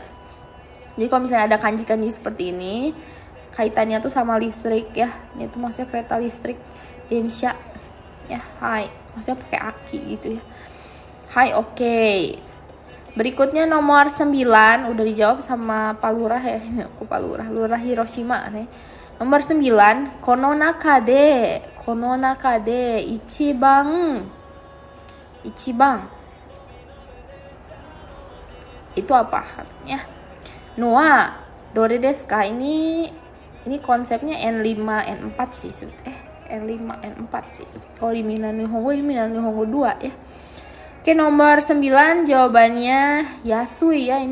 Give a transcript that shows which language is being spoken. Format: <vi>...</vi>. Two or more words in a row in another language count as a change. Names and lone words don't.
<id>Jadi kalau misalnya ada kanji-kanji seperti ini, kaitannya tuh sama listrik ya. Ini tuh maksudnya kereta listrik, densha ya. Hai, maksudnya pakai aki gitu ya. Hai, oke. Berikutnya nomor 9, udah dijawab sama Pak Lurah ya. Aku Pak Lurah, Lurah Hiroshima nih. Nomor 9,</id> <ja>この中で一番</ja> <id>itu apa katanya? Noa</id> <ja>どれですか?</ja> <id>Ini konsepnya N5 N4 sih. N5 N4 sih. Kalau di Minnan Nihongo 2 ya. Oke, nomor 9 jawabannya yasui ya.</id>